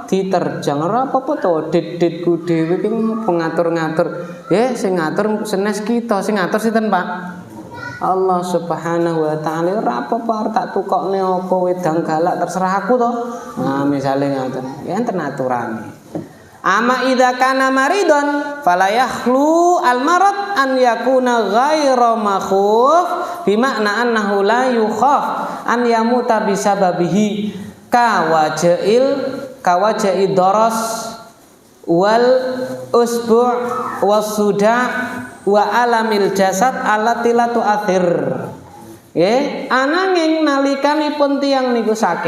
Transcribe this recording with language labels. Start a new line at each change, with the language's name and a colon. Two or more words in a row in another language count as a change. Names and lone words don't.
Javanese: Diterjang ora apa-apa to, dit-ditku dhewe ki pengatur-ngatur. Nggih, sing ngatur senes kita, sing ngatur sinten, Pak?
Arabic: الله سبحانه وتعالى.
Javanese: Ora apa-apa tak tukokne apa wedang galak terserah aku to. Nah, misale ngaten. Ya enten aturane.
Arabic: أما إذا كان مريضا فلا يخلو المرض أن يكون غير مخوف بمعنى أنه لا يخاف أن يموت بسببه كوجع الضرس والأسبوع والصداع وألم الجسد التي لا تؤثر.
Javanese: Nggih, ananging nalikanipun tiyang niku sakit.